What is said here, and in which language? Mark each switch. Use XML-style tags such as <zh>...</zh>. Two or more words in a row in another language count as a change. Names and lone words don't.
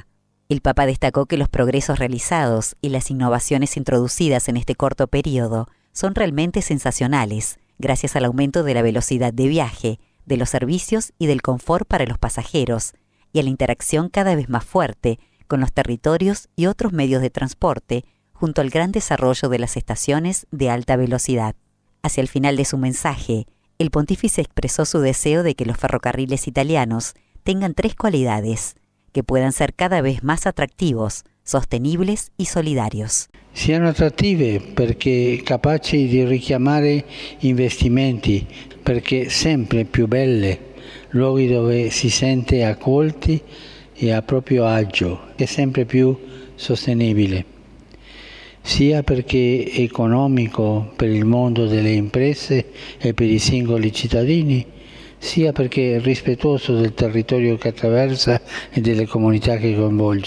<es>El Papa destacó que los progresos realizados y las innovaciones introducidas en este corto periodo son realmente sensacionales, gracias al aumento de la velocidad de viaje, de los servicios y del confort para los pasajeros, y a la interacción cada vez más fuerte con los territorios y otros medios de transporte, junto al gran desarrollo de las estaciones de alta velocidad. Hacia el final de su mensaje, el pontífice expresó su deseo de que los ferrocarriles italianos tengan 3 cualidades, que puedan ser cada vez más atractivos, sostenibles y solidarios.</es> <it>Siano attrattive perché capaci di richiamare investimenti, perché sempre più belle, luoghi dove si sente accolti e a proprio agio, e sempre più sostenibile. Sia perché è economico per il mondo delle imprese e per i singoli cittadini, sia perché è rispettoso del territorio che attraversa e delle comunità che coinvolge.</it>